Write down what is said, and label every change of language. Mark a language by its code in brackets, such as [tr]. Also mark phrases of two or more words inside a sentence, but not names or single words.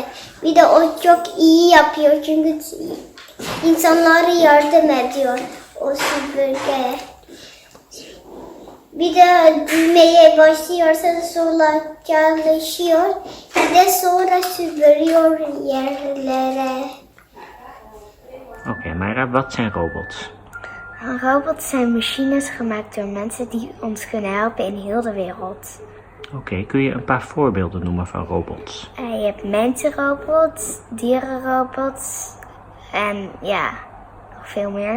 [tr] Bir de o çok iyi yapıyor çünkü insanlara yardım ediyor o süpürgeye. Bir de düğmeye başlıyorsa sonra çalışıyor. Bir de sonra süpürüyor yerlere. [nl] Oké, maar wat zijn robots? Robots zijn machines gemaakt door mensen die ons kunnen helpen in heel de wereld. Oké, kun je een paar voorbeelden noemen van robots? Je hebt mensenrobots, dierenrobots en ja, nog veel meer.